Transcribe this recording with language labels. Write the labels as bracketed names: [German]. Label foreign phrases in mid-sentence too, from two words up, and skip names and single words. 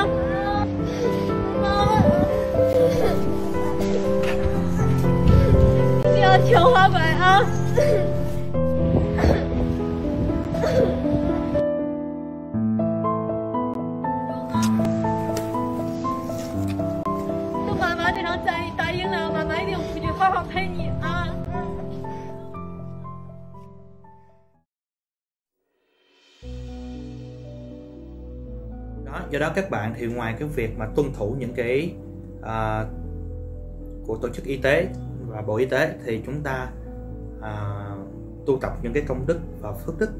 [Chinese] 妈妈，一定要抢滑板啊！妈妈这场战役打赢了，妈妈一定回去好好陪你啊！ [Vietnamese] Do đó các bạn thì ngoài cái việc mà tuân thủ những cái của tổ chức y tế và Bộ Y tế thì chúng ta tu tập những cái công đức và phước đức.